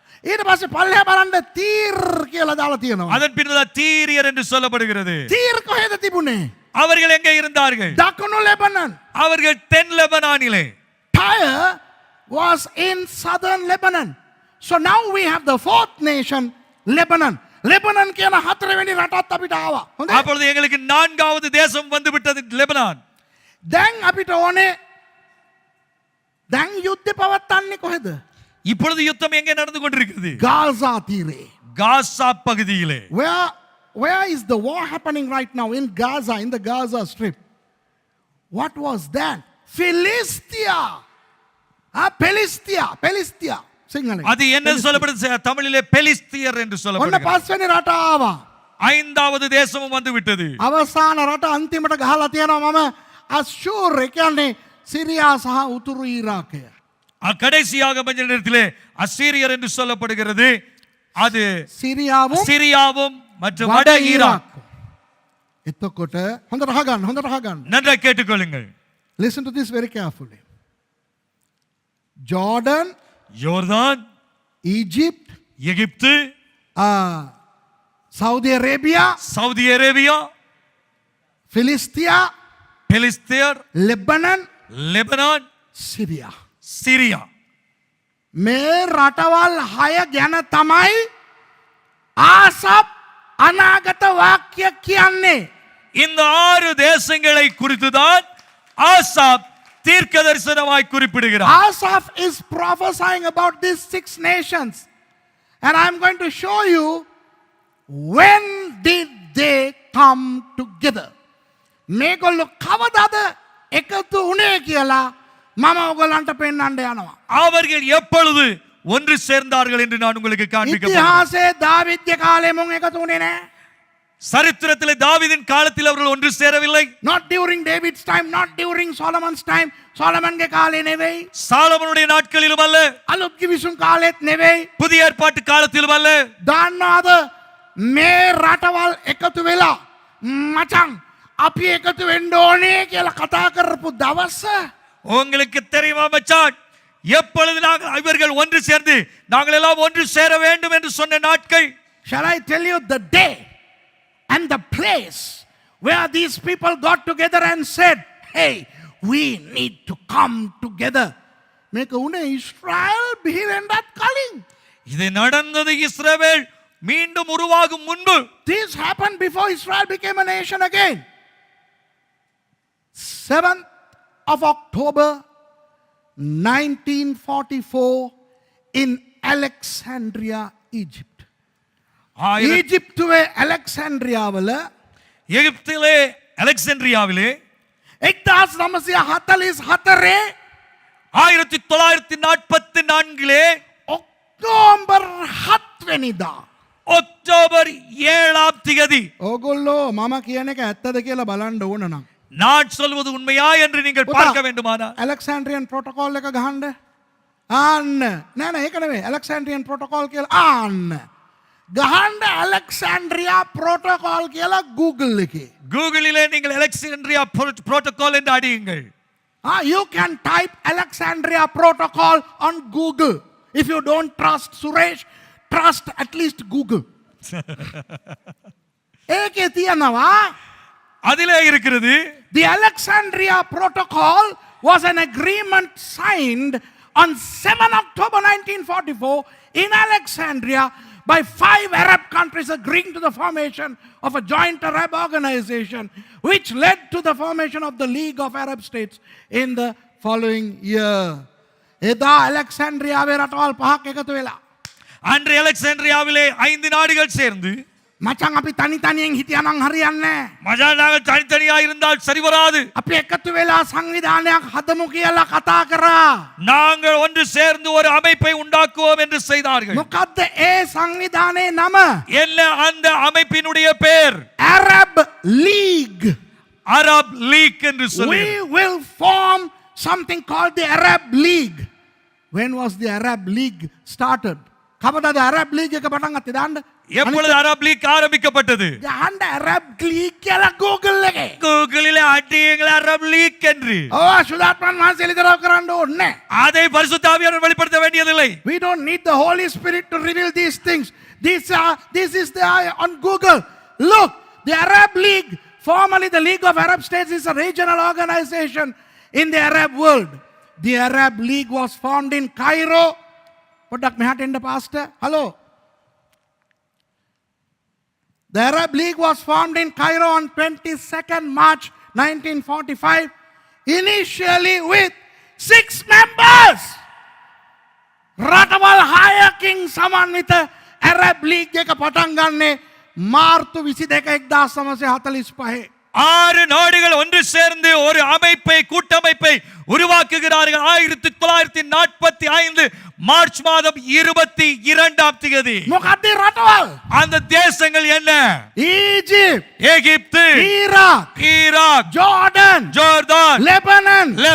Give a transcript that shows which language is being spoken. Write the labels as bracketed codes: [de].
[si] ඊට පස්සේ පල්ලෙහා බලන්න තීර් කියලා දාලා තියෙනවා. [ta] அதன் பின்னதாக தீரியர் என்று சொல்லப்படுகிறது. [si] තීර් කොහෙද තිබුණේ? [ta] அவர்கள் எங்கே இருந்தார்கள்? [si] දකුණු ලෙබනන්. [ta] அவர்கள் தென் லெபனானிலே. [en] Tyre was in southern Lebanon. So now we have the fourth nation, Lebanon. [si] Lebanon කියන හතරවෙනි රටත් අපිට ආවා. හොඳයි. [ta] அப்பொழுது எங்களுக்கு நான்காவது தேசம் வந்து விட்டது லெபனான். [si] දැන් අපිට ඕනේ දැන් යුද්ධ පවත්වන්නේ කොහෙද? [ta] இப்பொழுது யுத்தம் எங்கே நடந்து கொண்டிருக்கிறது? [si] ගාසා තීරේ. [ta] காசா பகுதியிலே. [en] Where is the war happening right now? In Gaza, in the Gaza Strip. What was that? Philistia. Philistia. [si] සිංහලෙන්. [ta] அது என்ன சொல்லப்படுது? தமிழிலே பெலிஸ்தியர் என்று [si] ඔන්න [ta] சொல்லப்படுகிறது. [si] පස්වෙනි රට ආවා. [ta] ஐந்தாவது தேசமும் வந்து விட்டது. [si] අවසාන රට අන්තිමට ගහලා තියෙනවා මම අෂූර් ඒ කියන්නේ සිරියා සහ උතුරු ඊරාකය. [ta] கடைசியாக கொஞ்ச நேரத்திலே அசீரியர் என்று சொல்லப்படுகிறது. அது සිරියාவும் சிரியாவும் மற்றும் வட ஈராக். [si] එතකොට හොඳට අහගන්න. [ta] நன்றாக கேட்டுக்கொள்ளுங்கள். [en] Listen to this very carefully. Jordan, [ta] யோர்தான், [en] Egypt, [ta] எகிப்து, [en] Saudi Arabia, [ta] Saudi Arabia, [en] Philistia, [ta] பெலிஸ்தியர், [en] Lebanon, [ta] Lebanon, [en] Syria. [ta] Syria. [si] මේ රටවල් 6 ගැන තමයි ආසප් අනාගත වාක්‍ය කියන්නේ. [ta] இந்த 6 தேசங்களை குறித்துதான் ஆசாப் தீர்க்க தரிசனமாய் குறிப்பிடுகிறார். [en] Asaph is prophesying about these 6 nations. And I'm going to show you when did they come together. [si] මේගොල්ලෝ කවදාද එකතු වුණේ කියලා මම ඔයගොල්ලන්ට පෙන්වන්න යනවා. [ta] அவர்கள் எப்பொழுது ஒன்று சேர்ந்தார்கள் என்று நான் உங்களுக்கு காண்பிக்க போகிறேன். [si] ඉතිහාසයේ දාවිද්ගේ කාලේ මොන් එකතු වුණේ නැහැ. [ta] சரித்திரத்திலே தாவீதின் காலத்தில் அவர்கள் ஒன்று சேரவில்லை. [en] Not during David's time, not during Solomon's time. [si] සොලමන්ගේ කාලේ නෙවෙයි. [ta] சாலமோனுடைய நாட்களிலும் அல்ல. [si] අලුත් කිවිසුම් කාලෙත් නෙවෙයි. [ta] புதிய ஏற்பாட்டு காலத்திலும் அல்ல. [si] දන්නවද මේ රටවල් එකතු වෙලා මචං අපි එකතු වෙන්න ඕනේ කියලා කතා කරපු දවස [ta] உங்களுக்கு தெரியுமா மச்சான், எப்பொழுது நாங்கள் இவர்கள் ஒன்று சேர்ந்து நாங்கள் எல்லாம் ஒன்று சேர வேண்டும் என்று சொன்ன நாட்கள்? [en] Shall I tell you the day and the place where these people got together and said, hey, we need to come together. [si] මේක උනේ ඉස්රායල් බිහි වෙන්නත් කලින්. [ta] இது நடந்தது இஸ்ரவேல் மீண்டும் உருவாகும் முன்பு. [en] This happened before Israel became a nation again. 7th of October 1944 in Alexandria, Egypt. [si] ඊජිප්තුවේ Alexandriaවල [ta] எகிப்திலே அலெக்சாண்ட்ரியாவிலே [si] 1944 [ta] 1944 [si] ඔක්තෝබර් 7 වෙනිදා. [ta] அக்டோபர் 7ஆம் திகதி. [si] ඕගොල්ලෝ මම කියන එක ඇත්තද කියලා බලන්න ඕන නම්. [ta] நான் சொல்வது உண்மையா என்று நீங்கள் பார்க்க வேண்டுமானால் [si] ඇලෙක්සැන්ඩ්‍රියන් ප්‍රොටෝකෝල් එක ගහන්න. ආන්න. නෑ නෑ ඒක නෙවෙයි. ඇලෙක්සැන්ඩ්‍රියන් ප්‍රොටෝකෝල් කියලා ආන්න. ගහන්න ඇලෙක්සැන්ඩ්‍රියා ප්‍රොටෝකෝල් කියලා Google එකේ. [ta] கூகுளிலே நீங்கள் அலெக்சாண்ட்ரியா புரோட்டோகால் என்று அடியுங்கள். [en] You can type Alexandria Protocol on Google. If you don't trust Suresh, trust at least Google. [si] ඒකේ තියනවා. [ta] அதிலே இருக்கிறது. [en] The Alexandria Protocol was an agreement signed on 7 October 1944 in Alexandria by 5 Arab countries agreeing to the formation of a joint Arab organization, which led to the formation of the League of Arab States in the following year. [si] එදා ඇලෙක්සැන්ඩ්‍රියාවේ රටවල් පහක් එකතු වෙලා. [ta] அன்று அலெக்சாண்ட்ரியாவிலே 5 நாடுகள் சேர்ந்து [si] මචං අපි තනි තනියෙන් හිටියනම් හරියන්නේ නැහැ. [ta] மஜா நாங்கள் தனித்தனியா இருந்தால் சரி வராது. [si] අපි එකතු වෙලා සංවිධානයක් හදමු කියලා කතා කරා. [ta] நாங்கள் ஒன்று சேர்ந்து ஒரு அமைப்பை உண்டாக்குவோம் என்று செய்தார்கள். [si] මොකද්ද ඒ සංවිධානයේ නම? [ta] என்ன அந்த அமைப்பினுடைய பெயர்? [en] Arab League. [ta] அரப் லீக் என்று சொல்லி. [en] We will form something called the Arab League. When was the Arab League started? [si] කවදාද Arab League එක පටන් ගත්තේ දාන්න? [ta] எப்பொழுது அரப் லீக் ஆரம்பிக்கப்பட்டது? [si] දාන්න Arab League කියලා Google එකේ. [ta] கூகுளிலே அடியுங்கள் அரப் லீக் என்று. [si] සුදාත්මන් වහන්සේ ඉදරව කරන්න ඕනේ. [ta] அதை பரிசுத்த ஆவியானவர் வெளிப்படுத்த வேண்டியதில்லை. [en] We don't need the Holy Spirit to reveal these things. This is on Google. Look, the Arab League, formerly the League of Arab States, is a regional organization in the Arab world. The Arab League was formed in Cairo. [si] පොඩ්ඩක් මෙහාට එන්න pastor. [en] Hello. The Arab League was formed in Cairo on 22nd March 1945, initially with 6 members. [si] රටවල් 6කින් සමන්විත Arab League එක පටන් ගන්නේ මාර්තු 22 1945. [ta] 6 நாடுகள் ஒன்று சேர்ந்து ஒரு அமைப்பை கூட்டமைப்பை உருவாக்குகிறார்கள். 1945 மார்ச் மாதம் 22ஆம் தேதி. [si] මොකක්ද රටවල්? [ta] அந்த தேசங்கள் என்ன? ஈஜிப்ட், எகிப்து, ஈராக், ஜோர்தான், லெபனான்,